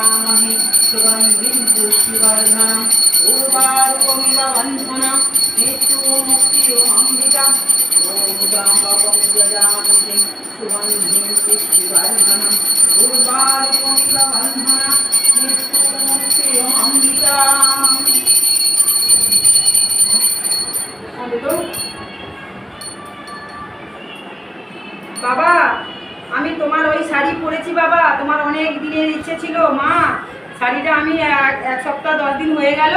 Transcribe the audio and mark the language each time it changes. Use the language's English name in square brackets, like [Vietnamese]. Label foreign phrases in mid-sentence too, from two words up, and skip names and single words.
[Sanskrit] ददामि सुगन्धिं पुष्टिवर्धनम् उर्वारुकमिव बन्धनं मृत्युमुक्तिरमृता ॐ त्र्यम्बकं यजामहे सुगन्धिं पुष्टिवर्धनम् उर्वारुकमिव बन्धनं मृत्युमुक्तिरमृता। [Bangla] বাবা আমি তোমার ওই শাড়ি পরেছি বাবা, তোমার অনেক দিনের ইচ্ছে ছিল মা। শাড়িটা আমি এক সপ্তাহ 10 দিন হয়ে গেল।